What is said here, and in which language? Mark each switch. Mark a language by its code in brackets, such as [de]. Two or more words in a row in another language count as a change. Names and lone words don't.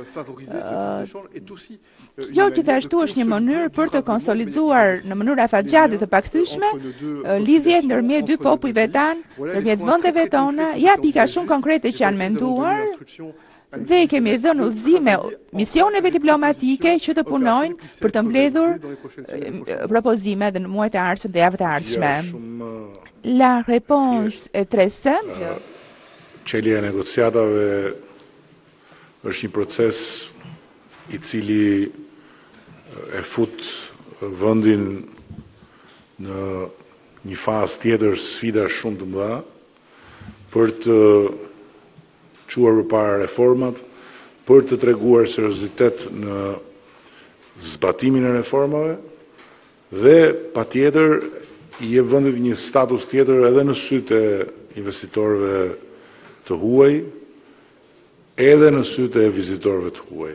[sq] Kjo gjithashtu është një mënyrë për të konsoliduar në mënyrë afatgjatë dhe të pakthyeshme lidhjet ndërmjet dy popujve tanë, ndërmjet vendeve tona, ja pika shumë konkrete që janë menduar. Dhe kemi dhënë udhëzime misioneve diplomatike që të punojnë për të mbledhur propozime dhe në muajt e ardhshëm dhe javët e ardhshme. [fr] La réponse est très simple. [sq] Çelja e negociatave është një proces i cili e fut vendin në një fazë tjetër sfida shumë të mëdha për të quar përpara reformat, për të treguar seriozitet në zbatimin e reformave dhe patjetër i jep vendit një status tjetër edhe në sytë e investitorëve të huaj, edhe në sytë e vizitorëve të huaj.